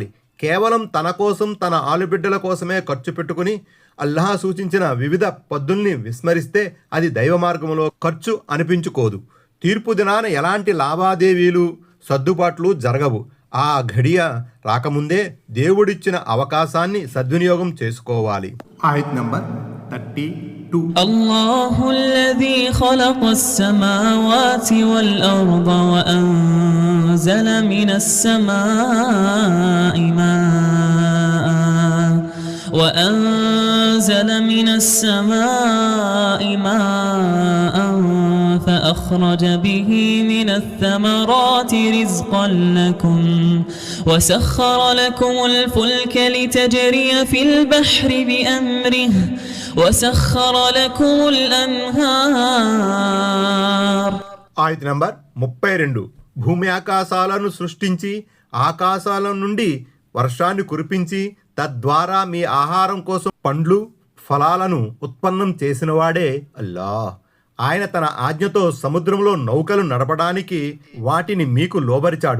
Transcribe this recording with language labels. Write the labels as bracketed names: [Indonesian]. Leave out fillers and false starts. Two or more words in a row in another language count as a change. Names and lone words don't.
[Telugu] కేవలం తన కోసం, తన ఆలుబిడ్డల కోసమే ఖర్చు పెట్టుకుని అల్లాహ్ సూచించిన వివిధ పద్ధతుల్ని విస్మరిస్తే అది దైవ మార్గంలో ఖర్చు అనిపించుకోదు. తీర్పు దినాన ఎలాంటి లావాదేవీలు, సర్దుబాట్లు జరగవు. ఆ ఘడియ రాకముందే దేవుడిచ్చిన అవకాశాన్ని సద్వినియోగం చేసుకోవాలి. ఆయత్ నంబర్ 32. [Arabic] الله الذي خلق السماوات والأرض وأنزل من السماء ماء فأخرج به من الثمرات رزقا لكم وسخر لكم الفلك لتجري في البحر بأمره وسخر لكم الأنهار. [Telugu] ఆయత్ నంబర్ 32 భూమి ఆకాశాలను సృష్టించి ఆకాశాల నుండి వర్షాన్ని కురిపించి తద్వారా మీ ఆహారం కోసం పండ్లు ఫలాలను ఉత్పన్నం చేసినవాడే అల్లాహ్. ఆయన తన ఆజ్ఞతో సముద్రంలో నౌకలు నడపడానికి వాటిని మీకు లోబరిచాడు.